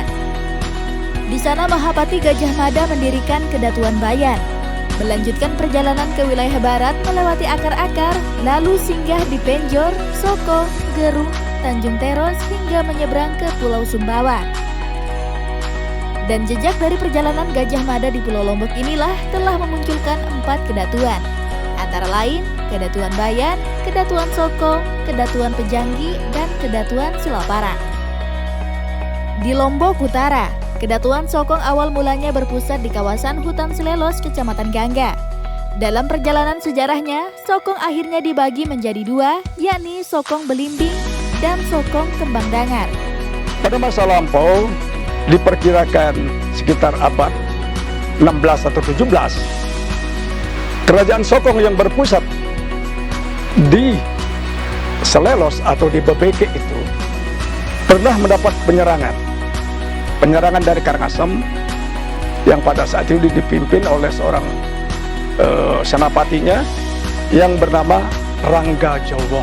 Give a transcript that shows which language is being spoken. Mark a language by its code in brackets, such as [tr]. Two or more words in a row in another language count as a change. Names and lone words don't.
[id] Di sana Mahapati Gajah Mada mendirikan Kedatuan Bayan, melanjutkan perjalanan ke wilayah barat melewati akar-akar, lalu singgah di Penjor, Sokong, Gerung, Tanjung Teros hingga menyeberang ke Pulau Sumbawa. Dan jejak dari perjalanan Gajah Mada di Pulau Lombok inilah telah memunculkan 4 kedatuan, antara lain Kedatuan Bayan, Kedatuan Sokong, Kedatuan Pejanggi, dan Kedatuan Sulaparang. Di Lombok Utara, Kedatuan Sokong awal mulanya berpusat di kawasan hutan Selelos, Kecamatan Gangga. Dalam perjalanan sejarahnya, Sokong akhirnya dibagi menjadi 2, yakni Sokong Belimbing dan Sokong Kembang Dangar. Pada masa lampau, diperkirakan sekitar abad 16 atau 17, Kerajaan Sokong yang berpusat di Selelos atau di Bebeke itu pernah mendapat penyerangan dari Karangasem yang pada saat itu dipimpin oleh seorang senapatinya yang bernama Rangga Jowong.